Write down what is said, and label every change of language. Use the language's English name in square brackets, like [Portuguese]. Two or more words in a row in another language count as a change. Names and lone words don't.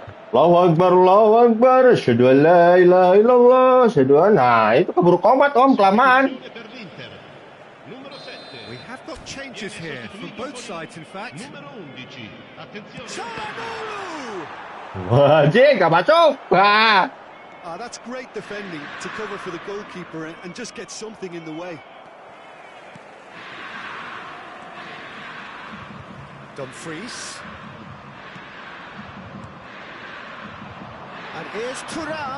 [Arabic] الله أكبر، الله أكبر، أشهد أن لا إله إلا الله، أشهد أن. [Indonesian] Nah, itu keburu komat, Om, kelamaan. [Italian] Punizione per l'Inter. Numero 7. [English] We have got changes here from both sides, in fact. [Italian] Numero 11. Attenzione. Çalhanoğlu! [Indonesian] Wah, Jing, gak masuk. Wah. [English] That's great defending to cover for the goalkeeper and just get something in the way. Dumfries. And here's Thuram.